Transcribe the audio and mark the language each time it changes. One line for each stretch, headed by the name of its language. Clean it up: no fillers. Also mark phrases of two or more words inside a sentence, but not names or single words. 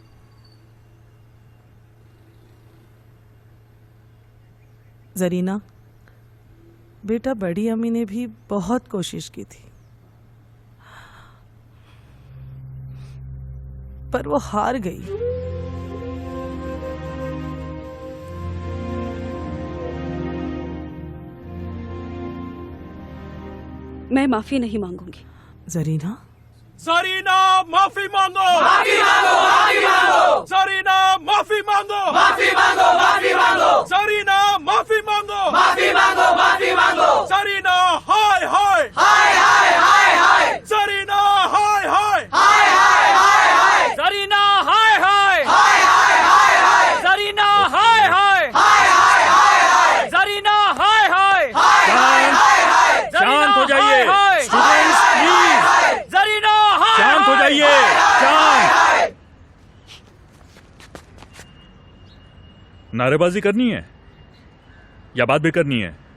Hindi: जरीना बेटा, बड़ी अम्मी ने भी बहुत कोशिश की थी, पर वो हार गई। मैं माफी नहीं मांगूंगी। जरीना, ज़रीना, माफी मांगो, माफी मांगो, माफी मांगो। ज़रीना, माफी मांगो, माफी मांगो, माफी मांगो। ज़रीना, माफी मांगो, माफी मांगो, माफी मांगो। ज़रीना, हाय हाय, हाय हाय हाय हाय। ज़रीना, हाय हाय, हाय हाय हाय हाय। ज़रीना, हाय हाय, हाय हाय हाय हाय। ज़रीना, हाय हाय, हाय हाय हाय हाय। ज़रीना, हाय हाय, हाय हाय हाय हाय। शांत हो जाइए
English: students, please.
Hindi: ज़रीना, शांत हो जाइए, शांत। नारेबाजी करनी है या बात भी करनी है?